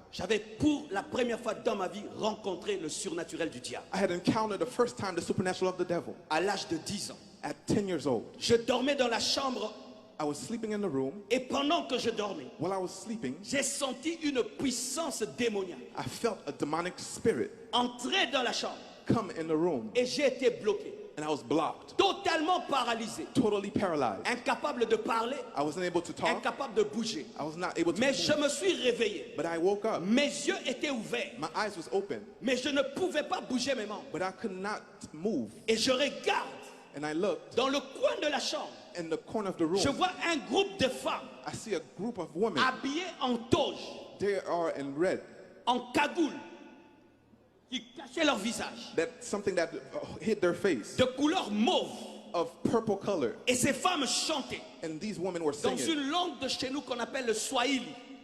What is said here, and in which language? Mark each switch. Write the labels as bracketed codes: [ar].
[fr] J'avais pour la première fois dans ma vie rencontré le surnaturel du diable [en] I had encountered the first time the supernatural of the devil [fr] à l'âge de 10 ans. [en] at 10 years old. [fr] Je dormais dans la chambre [en] I was sleeping in the room. [fr] et pendant que je dormais, [en] While I was sleeping, [fr] j'ai senti une puissance démoniaque [en] I felt a demonic spirit [fr] entrer dans la chambre [en] come in the room, [fr] et j'ai été bloqué, [en] and I was blocked, [fr] totalement paralysé, [en] totally paralyzed. [fr] incapable de parler, [en] I wasn't able to talk. [fr] incapable de bouger. [en] I was not able to [fr] Mais je [en] move. [fr] me suis réveillé. [en] But I woke up. [fr] Mes yeux étaient ouverts, [en] My eyes was open, [fr] mais je ne pouvais pas bouger mes membres. [en] but I could not move. [fr] Et je regarde [en] And I looked [fr] dans le coin de la chambre. [en] in the corner of the room. [fr] Je vois un groupe de femmes [en] I see a group of women. [fr] habillées en toge, [en] They are in red. [fr] en cagoule, qui cachaient leur visage, [en] That's something that hid their face, [fr] de couleur mauve. [en] of purple color. [fr] Et ces femmes chantaient [en] And these women were [fr] dans [en] singing [fr] une langue de chez nous qu'on appelle le Swahili.